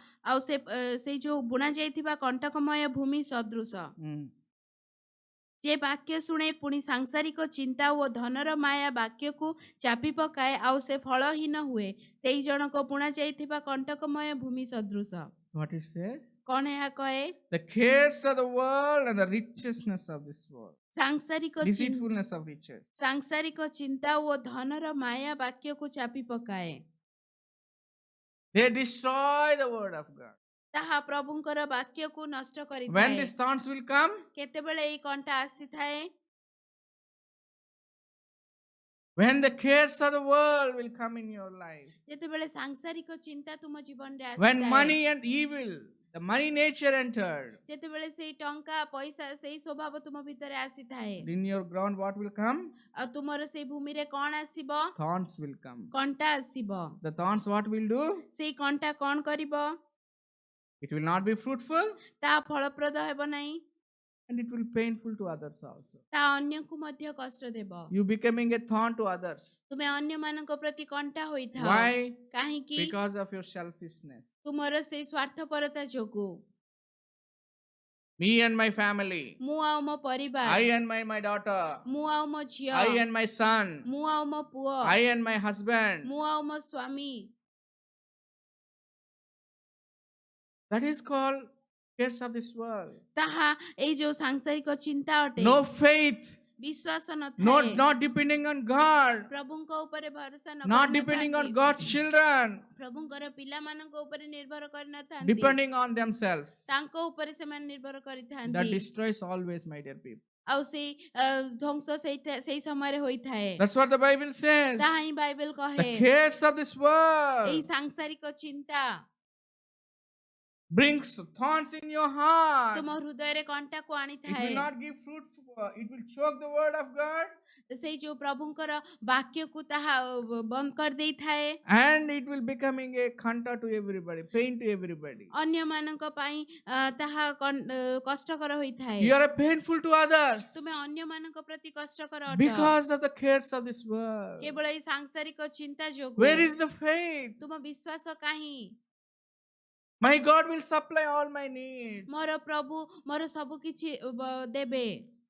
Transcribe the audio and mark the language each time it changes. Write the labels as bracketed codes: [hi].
[or] ଆଉ ସେଇ ଯୋଉ ବୁଣା ଯାଇଥିବା କଣ୍ଟକମୟ ଭୂମି ସଦୃଶ, ଯେ ବାକ୍ୟ ଶୁଣେ ପୁଣି ସାଂସାରିକ ଚିନ୍ତା ଓ ଧନର ମାୟା ବାକ୍ୟକୁ ଚାପି ପକାଏ ଆଉ ସେ ଫଳହୀନ ହୁଏ, ସେଇ ଜଣକ ବୁଣା ଯାଇଥିବା କଣ୍ଟକମୟ ଭୂମି ସଦୃଶ। [en] What it says? [or] କଣ ଏହା କହେ? [en] The cares of the world and the richness of this world. [or] ସାଂସାରିକ [en] Deceitfulness of riches. [or] ସାଂସାରିକ ଚିନ୍ତା ଓ ଧନର ମାୟା ବାକ୍ୟକୁ ଚାପି ପକାଏ। [en] They destroy the word of God. [or] ତାହା ପ୍ରଭୁଙ୍କର ବାକ୍ୟକୁ ନଷ୍ଟ [en] When [or] କରିଥାଏ। [en] these thorns will come, [or] କେତେବେଳେ ଏଇ କଣ୍ଟା ଆସିଥାଏ? [en] when the cares of the world will come in your life, [or] ଯେତେବେଳେ ସାଂସାରିକ ଚିନ୍ତା ତୁମ ଜୀବନରେ [en] when [or] ଆସିଥାଏ, [en] money and evil, the money nature entered, [or] ଯେତେବେଳେ ସେଇ ଟଙ୍କା ପଇସା ସେଇ ସ୍ୱଭାବ ତୁମ ଭିତରେ ଆସିଥାଏ, [en] in your ground what will come? [or] ଆଉ ତୁମର ସେଇ ଭୂମିରେ କଣ ଆସିବ? [en] Thorns will come. [or] କଣ୍ଟା ଆସିବ। [en] The thorns what will do? [or] ସେଇ କଣ୍ଟା କଣ କରିବ? [en] It will not be fruitful [or] ତାହା ଫଳପ୍ରଦ ହେବ ନାହିଁ, [en] and it will painful to others also. [or] ତାହା ଅନ୍ୟକୁ ମଧ୍ୟ କଷ୍ଟ ଦେବ। [en] You becoming a thorn to others. [or] ତୁମେ ଅନ୍ୟମାନଙ୍କ ପ୍ରତି କଣ୍ଟା ହୋଇଥାଅ। [en] Why? [or] କାହିଁକି? [en] Because of your selfishness. [or] ତୁମର ସେଇ ସ୍ୱାର୍ଥପରତା ଯୋଗୁ। [en] Me and my family. [or] ମୁଁ ଆଉ ମୋ ପରିବାର, [en] I and my daughter. [or] ମୁଁ ଆଉ ମୋ ଝିଅ, [en] I and my son. [or] ମୁଁ ଆଉ ମୋ ପୁଅ, [en] I and my husband. [or] ମୁଁ ଆଉ ମୋ ସ୍ୱାମୀ। [en] That is called cares of this world. [or] ତାହା ଏଇ ଯୋଉ ସାଂସାରିକ ଚିନ୍ତା ଅଟେ। [en] No faith. [or] ବିଶ୍ୱାସ [en] Not, [or] ନଥାଏ। [en] not depending on God. [or] ପ୍ରଭୁଙ୍କ ଉପରେ ଭରସା [en] Not depending on [or] ନଥାନ୍ତି। [en] God's children. [or] ପ୍ରଭୁଙ୍କର ପିଲାମାନଙ୍କ ଉପରେ ନିର୍ଭର କରିନଥାନ୍ତି। [en] Depending on themselves. [or] ତାଙ୍କ ଉପରେ ସେମାନେ ନିର୍ଭର [en] That [or] କରିଥାନ୍ତି। [en] destroys always, my dear people. [or] ଆଉ ସେଇ ଧ୍ୱଂସ ସେଇ ସମୟରେ ହୋଇଥାଏ। [en] That's what the Bible says. [or] ତାହା ହିଁ ବାଇବେଲ [en] The [or] କହେ। [en] cares of this [or] ଏଇ [en] world [or] ସାଂସାରିକ ଚିନ୍ତା [en] brings thorns in your heart. [or] ତୁମ ହୃଦୟରେ କଣ୍ଟାକୁ [en] It [or] ଆଣିଥାଏ। [en] will not give fruit. It will choke the word of God. [or] ସେଇ ଯୋଉ ପ୍ରଭୁଙ୍କର ବାକ୍ୟକୁ ତାହା ବନ୍ଦ କରିଦେଇଥାଏ। [en] And it will becoming a khanta to everybody, pain to everybody. [or] ଅନ୍ୟମାନଙ୍କ ପାଇଁ ତାହା କଷ୍ଟକର ହୋଇଥାଏ। [en] You are painful to others [or] ତୁମେ ଅନ୍ୟମାନଙ୍କ ପ୍ରତି କଷ୍ଟକର ଅଟ। [en] because of the cares of this world. [or] କେବଳ ଏଇ ସାଂସାରିକ ଚିନ୍ତା ଯୋଗୁଁ। [en] Where is the faith? [or] ତୁମ ବିଶ୍ୱାସ କାହିଁ? [en] My God will supply all my needs. [or] ମୋର ପ୍ରଭୁ ମୋର ସବୁ କିଛି ଦେବେ।